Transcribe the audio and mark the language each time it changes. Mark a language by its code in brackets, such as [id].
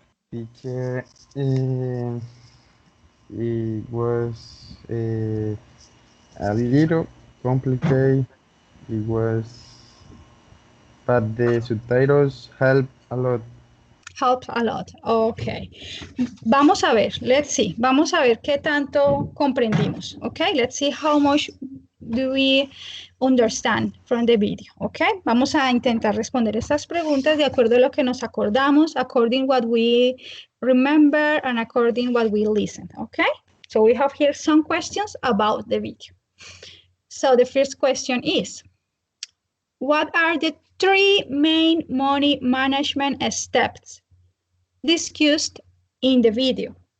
[en] Teacher, it was a little complicated. It was, but the subtitles help a lot. Help a lot. Okay. [es] Vamos a ver. [en] Let's see. [es] Vamos a ver qué tanto comprendimos. [en] Okay. Let's see how much do we understand from the video. [es] Okay. Vamos a intentar responder estas preguntas de acuerdo a lo que nos acordamos, [en] according what we remember and according what we listen. [es] Okay. [en] So we have here some questions about the video. So the first question is, what are the 3 main money management steps discussed in the video?